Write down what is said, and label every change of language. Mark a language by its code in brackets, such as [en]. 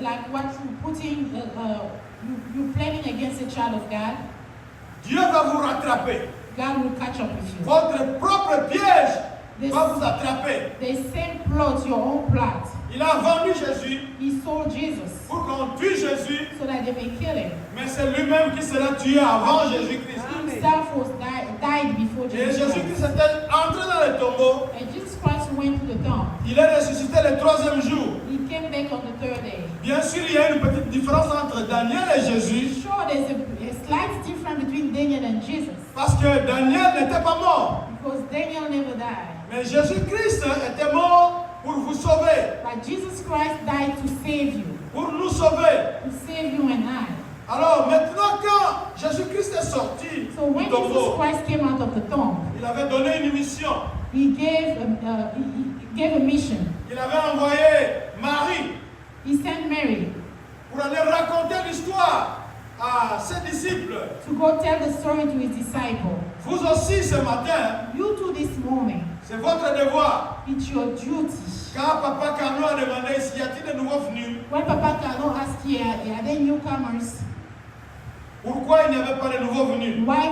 [en] like what you putting, you planning against a child of God, [fr] Dieu va vous rattraper. [en] God will catch up with you. [fr] Votre propre piège [en] This- [fr] va vous attraper. [en] The same plot, your own plot. [fr] Il a vendu Jésus [en] He sold Jesus [fr] pour qu'on tue Jésus, [en] so that they may kill him. [fr] mais c'est lui-même qui sera tué avant Jésus-Christ. [en] Himself was died before [fr] Et [en] Jesus [fr] Jésus-Christ [en] Christ. [fr] était entré dans le tombeau. [en] And Jesus Christ went to the tomb. [fr] Il est ressuscité le troisième jour. [en] He came back on the third day. [fr] Bien sûr, il y a une petite différence entre Daniel et Jésus, [en] Sure, there's a slight difference between Daniel and Jesus [fr] parce que Daniel n'était pas mort. [en] because Daniel never died. [fr] Mais Jésus-Christ était mort pour vous sauver, [en] But Jesus Christ died to save you, [fr] pour nous sauver. [en] to save you and I. [fr] Alors maintenant, quand Jésus-Christ est sorti [en] So when [fr] du [en] Jesus [fr] tombeau, [en] Christ came out of the tomb, [fr] il avait donné une mission. [en] he gave a mission. [fr] Il avait envoyé Marie [en] He sent Mary [fr] pour aller raconter l'histoire à ses disciples. [en] to go tell the story to his disciple. [fr] Vous aussi ce matin, [en] You too this morning, [fr] c'est votre devoir. [en] it's your duty. [fr] Quand Papa Carlo a demandé s'il y a-t-il de nouveaux venus, [en] When Papa Carlo asked you, are they newcomers? [fr] pourquoi il n'y avait pas de nouveaux venus?